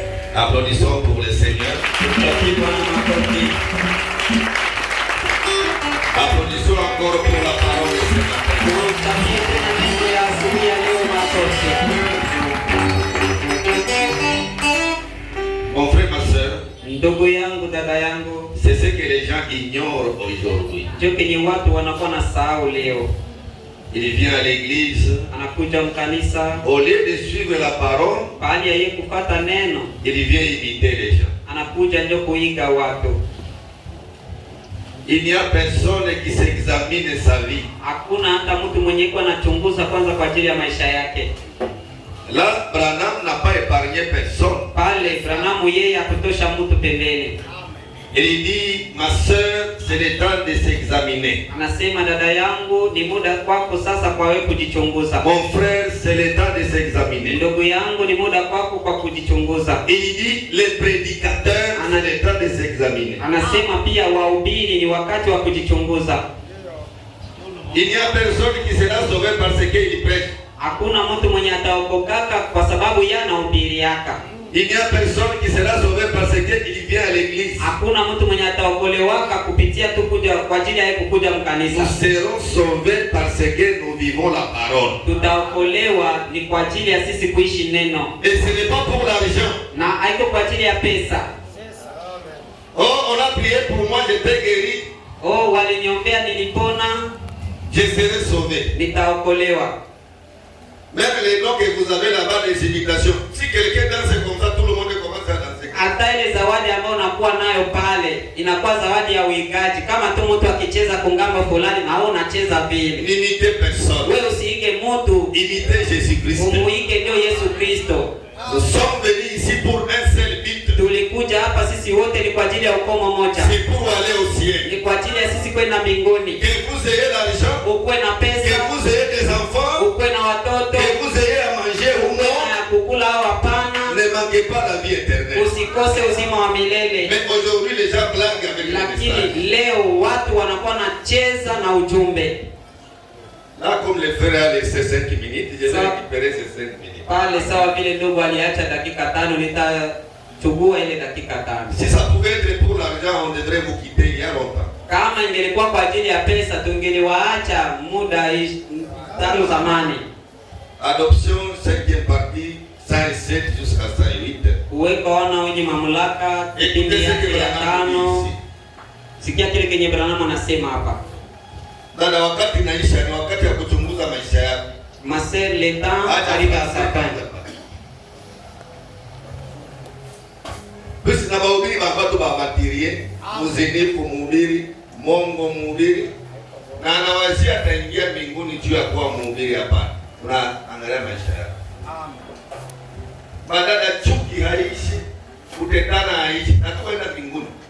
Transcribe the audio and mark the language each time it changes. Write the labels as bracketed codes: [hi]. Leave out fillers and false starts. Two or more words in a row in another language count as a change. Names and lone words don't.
[fr] Applaudissons pour le Seigneur. Applaudissons encore pour la parole de ce matin. Mon frère, ma soeur, [sw] ndugu yangu, dada yangu, [fr] c'est ce que les gens ignorent aujourd'hui. [sw] ndio kenye watu wanakuwa na sahau leo. [fr] Il vient à l'église, [sw] Anakuja mkanisa, [fr] au lieu de suivre la parole, [sw] bali ya yeye kufuata neno, [fr] il vient imiter les gens. [sw] anakuja ndio kuiga watu. [fr] Il n'y a personne qui s'examine sa vie. [sw] Hakuna hata mtu mwenye iko anachunguza kwanza kwa ajili ya maisha yake. [fr] Là, Branham n'a pas épargné personne. [sw] Pale Branham yeye akutosha mtu pembeni. [fr] Il dit, ma soeur, c'est le temps de s'examiner. [sw] Anasema, dada yangu, ni muda kwako sasa kwa wewe kujichunguza. [fr] Mon frère, c'est le temps de s'examiner. [sw] Ndugu yangu, ni muda kwako kwa kujichunguza. [fr] Il dit, les prédicateurs, c'est le temps de s'examiner. [sw] Anasema pia wahubiri ni wakati wa kujichunguza. [fr] Il n'y a personne qui sera sauvé parce qu'il prêche. [sw] Hakuna mtu mwenye ataokokaka kwa sababu yeye anahubiri yaka. [fr] Il n'y a personne qui sera sauvé parce qu'il vient à l'église. [sw] Hakuna mtu mwenye ataokolewaka kupitia tu kuja kwa ajili ya kuja mkanisa. [fr] Nous serons sauvés parce que nous vivons la parole. [sw] Tutaokolewa ni kwa ajili ya sisi kuishi neno. [fr] Et ce n'est pas pour l'argent. [sw] Na haiko kwa ajili ya pesa. [fr] Oh, on a prié pour moi, j'étais guéri. [sw] Oh, waliniombea nilipona. [fr] Je serai sauvé. [sw] Nitaokolewa. [fr] Même les noms que vous avez là-bas, les invitations. Si quelqu'un danse comme ça, tout le monde commence à danser. [sw] Hata ile zawadi ambayo unakuwa nayo pale inakuwa zawadi ya uigaji. Kama tu mtu akicheza kungamba fulani na wewe unacheza vile. [fr] N'imitez personne. [sw] Wewe usiige mtu. [fr] Imitez Jésus-Christ. [sw] Umuige ndio Yesu Kristo. [fr] Nous sommes venus ici pour un seul but. [sw] Tulikuja hapa sisi wote ni kwa ajili ya ukomo moja. [fr] C'est pour aller au ciel. [sw] Ni kwa ajili ya sisi kwenda mbinguni. [fr] Que vous ayez l'argent. [sw] Ukuwe na pesa. [fr] Que vous ayez des enfants. [sw] Ukuwe na watoto. [fr] Que vous ayez à manger ou non. [sw] Kukula au hapana. [fr] Ne manquez pas la vie éternelle. [sw] Usikose uzima wa milele. [fr] Mais aujourd'hui les gens blaguent avec le message. [sw] Lakini leo watu wanakuwa nacheza na ujumbe. [fr] Là, comme le frère a laissé 5 minutes, je vais récupérer ces 5 minutes. [sw] Pale sawa vile ndugu aliacha dakika 5, nitachukua ile dakika 5. [fr] Si ça pouvait être pour l'argent, on devrait vous quitter il y a longtemps. [sw] Kama ingelikuwa kwa ajili ya pesa tungeliwaacha muda tangu zamani. [fr] Adoption 5e partie 107 jusqu'à 108. [sw] Uweka wana wenye mamlaka kipindi yake ya 5. Sikia kile kenye Branham anasema hapa. Dada, wakati naisha ni wakati ya kuchunguza maisha yako. [fr] Maser le temps arrive à sa fin. [sw] Basi na bahubiri watu babatirie, muzinifu mhubiri, mongo mhubiri, na anawazia ataingia mbinguni juu ya kuwa mhubiri hapa. Unaangalia maisha yako. Badala chuki haishi, kutetana haishi, na tuenda mbinguni.